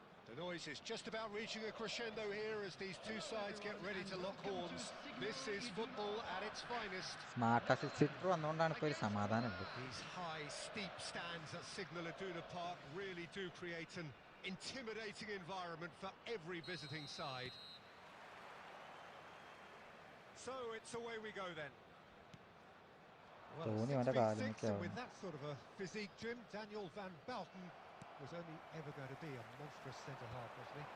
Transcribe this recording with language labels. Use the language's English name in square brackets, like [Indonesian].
[English] The noise is just about reaching a crescendo here as these two sides get ready to lock horns. This is football at its finest. [Malayalam] Smart assist വന്നുകൊണ്ടാണ് ഇപ്പോൾ ഒരു സമാധാനമുണ്ട്. [English] These high, steep stands at Signal Iduna Park really do create an intimidating environment for every visiting side. So it's away we go then. Well, 6'6" and with that sort of a physique, Jim, Daniel van Bouten was only ever going to be a monstrous centre-half, wasn't he?